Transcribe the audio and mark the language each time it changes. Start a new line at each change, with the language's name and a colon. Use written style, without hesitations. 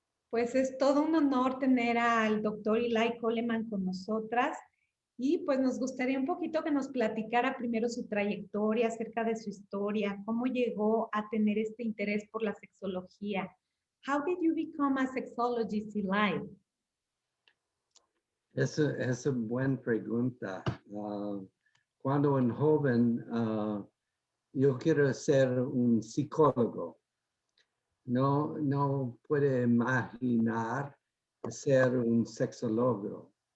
Spanish: Pues es todo un honor tener al doctor Eli Coleman con nosotras y pues nos gustaría un poquito que nos platicara primero su trayectoria, acerca de su historia, cómo llegó a tener este interés por la sexología.
English: How did you become a sexologist, Eli?
Spanish: Es una buena pregunta. Cuando un joven, yo quiero ser un psicólogo. No puede imaginar ser un sexólogo.